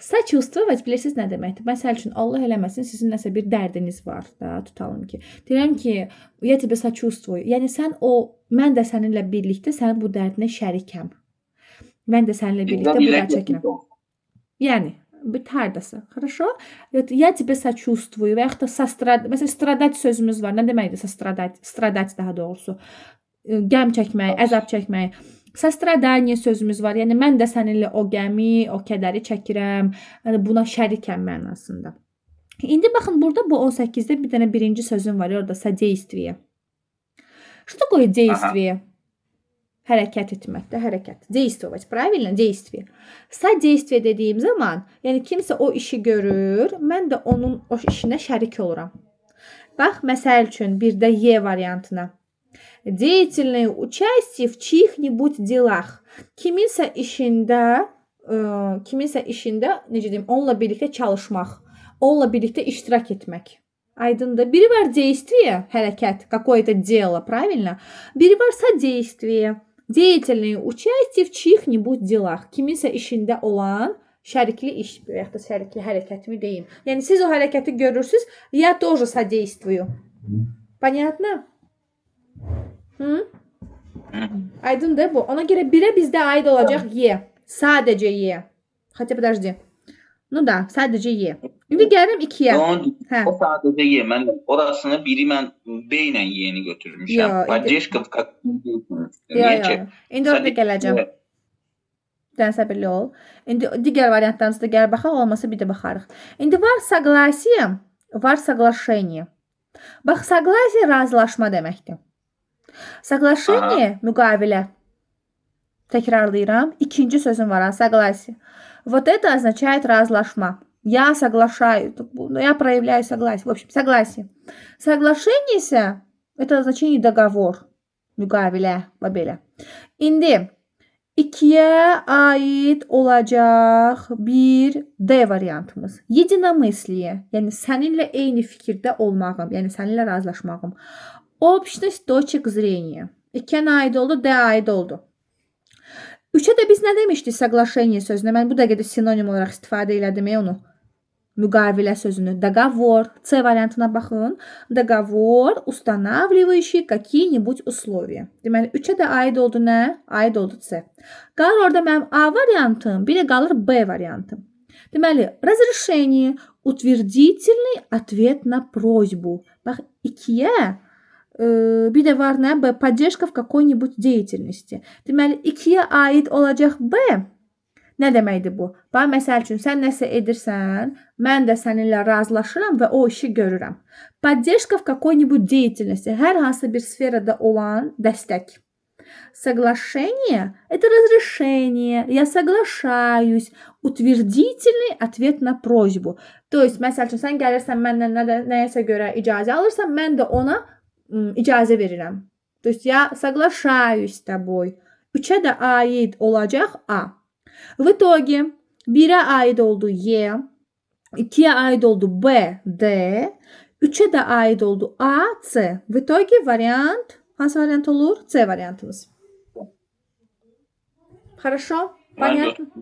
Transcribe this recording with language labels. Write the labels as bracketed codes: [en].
[az] Сочувствовать bilirsiniz nə deməkdir? Məsəl üçün, Allah eləməsin, sizin nəsə bir dərdiniz var da, tutalım ki. Deyirəm ki, [ru] я тебе сочувствую. [az] Yəni sən mən də səninlə birlikdə sənin bu dərdinə şərikəm. Mən də səninlə birlikdə bu dərd çəkirəm. Yəni hardasa. [ru] Хорошо? Я тебе сочувствую. [az] Və yaxud da məsələn, stradать sözümüz var. Nə deməkdir stradать? Stradать daha doğrusu. Qəm çəkmək, əzab çəkmək. Sastradaniya sözümüz var. Yəni mən də səninlə o qəmi, o kədəri çəkirəm. Yəni buna şərikəm mənasında. İndi baxın, burada bu 18-də bir dənə birinci sözüm var. Orada содействие. [ru] Что такое действие? [az] Hərəkət etmək də, hərəkət. [ru] Действовать, правильно? Действие. [az] Содействие dediyim zaman, yəni kimsə o işi görür, mən də onun o işinə şərik oluram. Bax, məsəl üçün, bir də Y variantına. [ru] Деятельное участие в чьих-нибудь делах. [az] Kiminsə işində, necə deyim, onunla birlikdə çalışmaq, onunla birlikdə iştirak etmək. Aydındır. Biri var [ru] действие, [az] hərəkət, [ru] какое-то дело, правильно? [az] Biri var [ru] содействие, деятельное участие в чьих-нибудь делах. [az] Kiminsə işində olan şərikli iş, ya da şərikli hərəkətimi deyim. Yəni siz o hərəkəti görürsüz, [ru] я тоже содействую. Понятно? [az] Aydındır bu. Ona görə birə bizdə aid olacaq Y. Sadəcə Y. [ru] Хотя подожди. Ну да, [az] sadəcə Y. İndi gəlirəm 2-yə. O sadəcə Y. Mən orasını biri mən B ilə Y-ni götürmüşəm. [ru] Поддержка в каком-то. [az] İndi orada gələcəm. Dən səbirli ol. İndi digər variantlarımızda gəl baxaq, olmasa bir də baxarıq. İndi var согласие, var соглашение. Bax, согласие razılaşma deməkdir. Соглашение müqavilə. Təkrarlayıram. İkinci sözüm var, согласие. [ru] Вот это означает разлашма. Я соглашаюсь, я проявляю согласие. В общем, согласие. Соглашение ise это значение договор. [az] Müqavilə və belə. İndi ikiyə aid olacaq bir D variantımız. Единомыслие, yəni səninlə eyni fikirdə olmağım, yəni səninlə razılaşmağım. [ru] Общность точек зрения. [az] İkiyə aid oldu, D aid oldu. Üçə də biz nə demişdik соглашение sözünə? Mən bu dəqiqədə sinonim olaraq istifadə elədim onu. Müqavilə sözünü. [ru] Договор. [az] C variantına baxın. [ru] Договор, устанавливающий какие-нибудь условия. [az] Deməli, üçə də aid oldu nə? Aid oldu C. Qalır orada mənim A variantım, bir də qalır B variantım. Deməli, [ru] разрешение, утвердительный ответ на просьбу. [az] Bax, ikiyə bir də var nə? [ru] B, поддержка в какой-нибудь деятельности. [az] Deməli, ikiyə aid olacaq B. Nə deməkdir bu? Bax, məsəl üçün, sən nəsə edirsən, mən də səninlə razılaşıram və o işi görürəm. [ru] Поддержка в какой-нибудь деятельности. [az] Hər hansı bir sferada olan dəstək. [ru] Соглашение – это разрешение, я соглашаюсь, утвердительный ответ на просьбу. То есть, [az] məsəl üçün, sən gəlirsən məndən nəyəsə görə icazə alırsan, mən də ona icazə verirəm. [ru] То есть, я соглашаюсь с тобой. [az] Üçə də aid olacaq A. [ru] В итоге [az] 1'e aid oldu Y, 2'ye aid oldu B, D, 3'e de aid oldu A, C. [ru] В итоге [az] variant, hangi variant olur? C variantımız. [ru] Хорошо? Понятно?